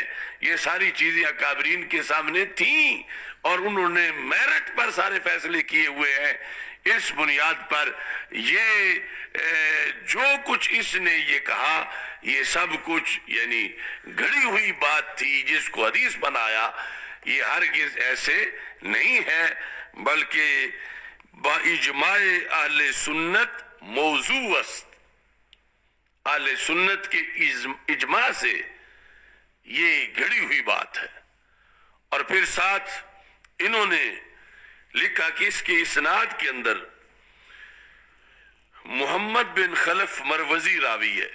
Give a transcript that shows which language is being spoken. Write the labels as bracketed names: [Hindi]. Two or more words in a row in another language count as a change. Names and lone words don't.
[Urdu] یہ ساری چیزیں اکابرین کے سامنے تھیں اور انہوں نے میرٹ پر سارے فیصلے کیے ہوئے ہیں. اس بنیاد پر یہ جو کچھ اس نے یہ کہا، یہ سب کچھ یعنی گھڑی ہوئی بات تھی جس کو حدیث بنایا. یہ ہرگز ایسے نہیں ہے، بلکہ [Persian] با اجماع اہل سنت موضوع است. [Urdu] اہل سنت کے اجماع سے یہ گھڑی ہوئی بات ہے. اور پھر ساتھ انہوں نے لکھا کہ اس کے اسناد کے اندر محمد بن خلف مروزی راوی ہے.